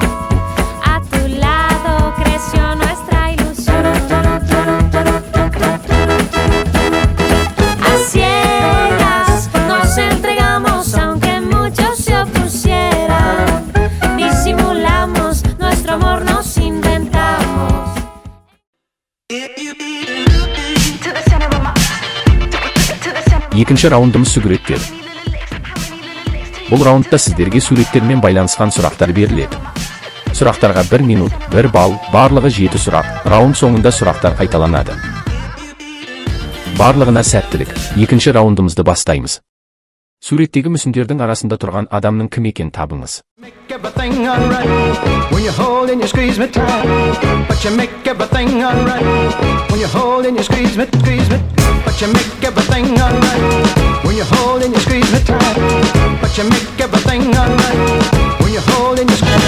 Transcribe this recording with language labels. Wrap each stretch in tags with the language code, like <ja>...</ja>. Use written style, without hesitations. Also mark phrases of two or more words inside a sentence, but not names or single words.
<es>A tu lado creció nuestra ilusión. A ciegas nos entregamos aunque muchos se opusieran. Disimulamos nuestro amor, nos inventamos.</es> <kk>Екінші раундымыз сүгіреттер. Бұл раундта сіздерге суреттермен байланысқан сұрақтар беріледі. Сұрақтарға 1 минут, 1 балл, барлығы 7 сұрақ. Раунд соңында сұрақтар қайталанады. Барлығына сәттілік. Екінші раундымызды бастаймыз. Суреттегі мүсіндердің арасында тұрған адамның кім екенін табыңыз.</kk> <en>Make everything alright when you hold and you squeeze me tight. But you make everything alright when you hold and you squeeze me. But you make everything alright when you hold and you squeeze me tight. But you make everything alright when you hold and you squeeze.</en>